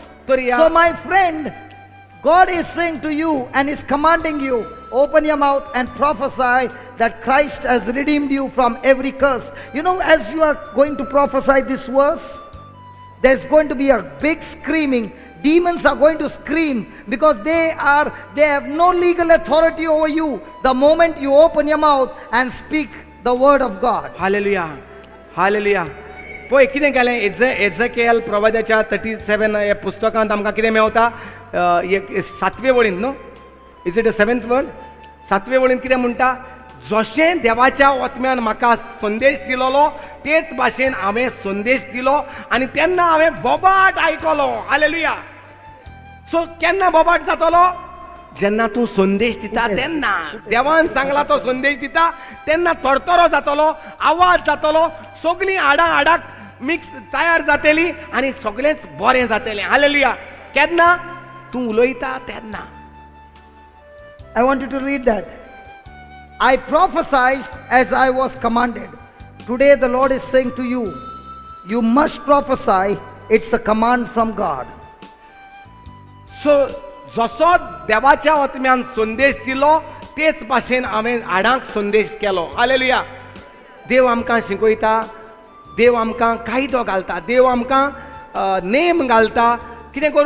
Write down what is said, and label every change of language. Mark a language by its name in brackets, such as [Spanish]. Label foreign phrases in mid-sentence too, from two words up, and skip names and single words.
[English] So my friend, God is saying to you and is commanding you, open your mouth and prophesy that Christ has redeemed you from every curse. You know, as you are going to prophesy this verse, there's going to be a big screaming. Demons are going to scream because they have no legal authority over you the moment you open your mouth and speak the word of God. [Konkani] हालेलुया पळय कितें केलें एझेकिएल प्रवाद्याच्या 37 ह्या पुस्तकांत आमकां कितें मेवता 7वे वळीन [English] now is it a [Konkani] 7th वर्ड 7वे वळीन कितें म्हणटा जशें देवाच्या ओतम्यान म्हाका संदेश दिलोलो तेच भाशेन हांवें संदेश दिलो आनी तेन्ना हांवें बोबाट आयकलो हालेलुया सो केन्ना बोबाट जातलो जेन्ना तूं संदेश दिता तेन्ना देवान सांगला तो संदेश दिता तेन्ना थरथरो जातलो आवाज जातलो सगळीं हाडाक मिक्स तयार जातली आनी सगळेंच बरें जातलें हालेलुया केन्ना तूं उलयता तेन्ना [English] I want you to read that. I prophesied as I was commanded. Today the Lord is saying to you, you must prophesy. It's a command from God. [Konkani] सो जसो देवाच्या ओतम्यान संदेश दिलो तेच भाशेन हांवें हाडांक संदेश केलो हालेलुया देव आमकां शिकयता देव आमकां कायदो घालता देव आमकां नेम घालता कितें करूं